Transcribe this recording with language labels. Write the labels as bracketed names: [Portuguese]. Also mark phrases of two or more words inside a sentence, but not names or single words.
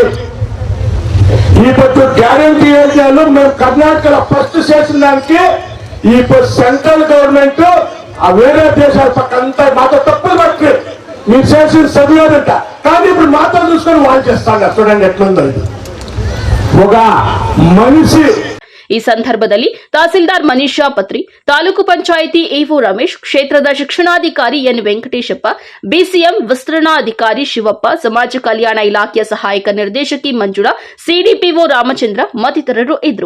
[Telugu] ఈ పొద్దు గ్యారంటీ యోజనలు మేము కర్ణాటకలో ఫస్ట్ చేసిన దానికి ఈ [English] central government [Telugu] ఆ వేరే దేశాల పక్కంతా మాతో తప్పులు పట్టి మీరు చేసిన చదివేదంట. కానీ ఇప్పుడు మాతో చూసుకొని వాళ్ళు చేస్తాను. చూడండి ఎట్లుందో ఇది. ఒక మనిషి. [Kannada] ಈ ಸಂದರ್ಭದಲ್ಲಿ ತಹಸೀಲ್ದಾರ್ ಮನೀಷಾ ಪತ್ರಿ, ತಾಲೂಕು ಪಂಚಾಯಿತಿ ಇಒ ರಮೇಶ್, ಕ್ಷೇತ್ರದ ಶಿಕ್ಷಣಾಧಿಕಾರಿ ಎನ್ ವೆಂಕಟೇಶಪ್ಪ, ಬಿಸಿಎಂ ವಿಸ್ತರಣಾಧಿಕಾರಿ ಶಿವಪ್ಪ, ಸಮಾಜ ಕಲ್ಯಾಣ ಇಲಾಖೆಯ ಸಹಾಯಕ ನಿರ್ದೇಶಕಿ ಮಂಜುಳಾ, ಸಿಡಿಪಿಒ ರಾಮಚಂದ್ರ ಮತ್ತಿತರರು ಇದ್ದರು.